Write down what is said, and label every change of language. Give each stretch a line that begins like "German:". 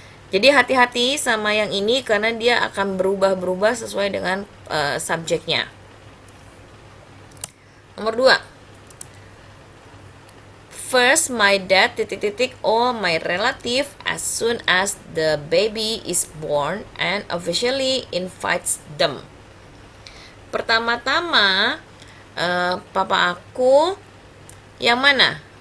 Indonesian: Jadi hati-hati sama yang ini karena dia akan berubah-berubah sesuai dengan subjeknya. Nomor 2.
English: First, my dad all my relative as soon as the baby is born and officially invites them.
Indonesian: Pertama-tama, papa aku yang mana?